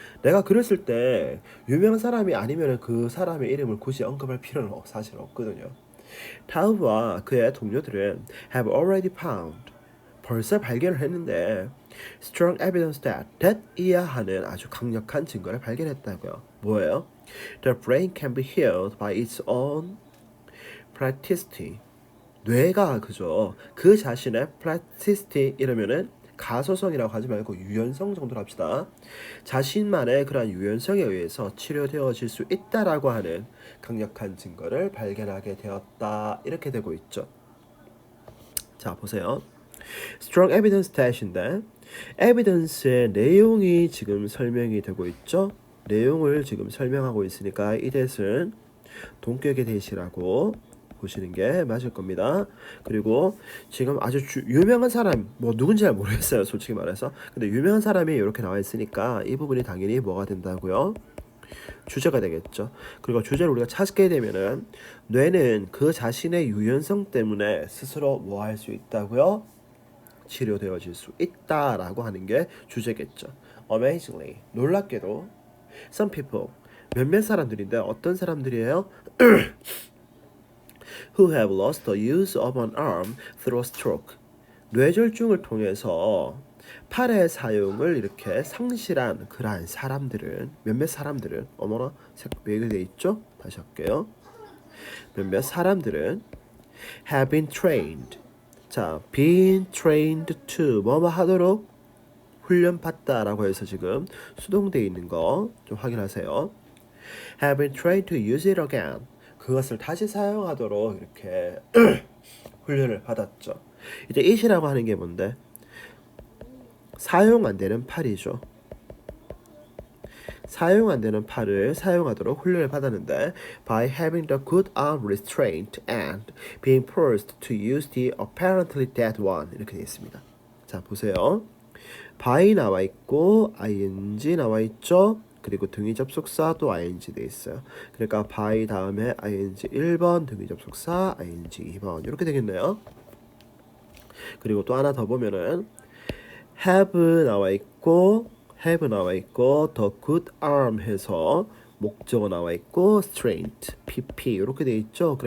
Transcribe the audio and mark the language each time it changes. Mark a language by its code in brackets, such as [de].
[ko] 내가 글을 쓸 때 유명한 사람이 아니면 그 사람의 이름을 굳이 언급할 필요는 사실 없거든요. 타우브와 그의 동료들은 [en] have already found [ko] 벌써 발견을 했는데 [en] strong evidence that [ko] 이하하는 아주 강력한 증거를 발견했다고요. 뭐예요? [en] The brain can be healed by its own plasticity. [ko] 뇌가 그죠? 그 자신의 plasticity 이러면은 가소성이라고 하지 말고 유연성 정도로 합시다. 자신만의 그런 유연성에 의해서 치료되어질 수 있다라고 하는 강력한 증거를 발견하게 되었다. 이렇게 되고 있죠. 자, 보세요. [en] strong evidence that [ko] 인데 evidence의 내용이 지금 설명이 되고 있죠. 내용을 지금 설명하고 있으니까 이 that은 동격의 that이라고 보시는 게 맞을 겁니다. 그리고 지금 아주 유명한 사람 뭐 누군지 잘 모르겠어요, 솔직히 말해서. 근데 유명한 사람이 이렇게 나와 있으니까 이 부분이 당연히 뭐가 된다고요? 주제가 되겠죠. 그리고 주제를 우리가 찾게 되면은 뇌는 그 자신의 유연성 때문에 스스로 뭐 할 수 있다고요? 치료되어질 수 있다라고 하는 게 주제겠죠. [en] Amazingly, [ko] 놀랍게도 [en] some people, [ko] 몇몇 사람들인데 어떤 사람들이에요? [en] who have lost the use of an arm through a stroke. [ko] 뇌졸중을 통해서 팔의 사용을 이렇게 상실한 그러한 사람들은 몇몇 사람들은 어머나 왜게 돼 있죠? 다시 할게요. 몇몇 사람들은 [en] have been trained. [ko] 자, [en] been trained to [ko] 뭐뭐 하도록 훈련 받다라고 해서 지금 수동되어 있는 거 좀 확인하세요. [en] have been trained to use it again. [ko] 그것을 다시 사용하도록 이렇게 훈련을 받았죠. 이제 it이라고 하는 게 뭔데? 사용 안 되는 팔이죠. 사용 안 되는 팔을 사용하도록 훈련을 받았는데 [en] by having the good arm restraint and being forced to use the apparently dead one [ko] 이렇게 되어 있습니다. 자 보세요. by 나와 있고 ing 나와 있죠. 그리고 등위 접속사 또 ing 돼 있어요. 그러니까 by 다음에 ing 1번 등위 접속사 ing 2번 이렇게 되겠네요. 그리고 또 하나 더 보면은 have 나와 있고 [en] the good arm [ko] 해서 목적어 나와 있고 strength pp 이렇게 돼 있죠.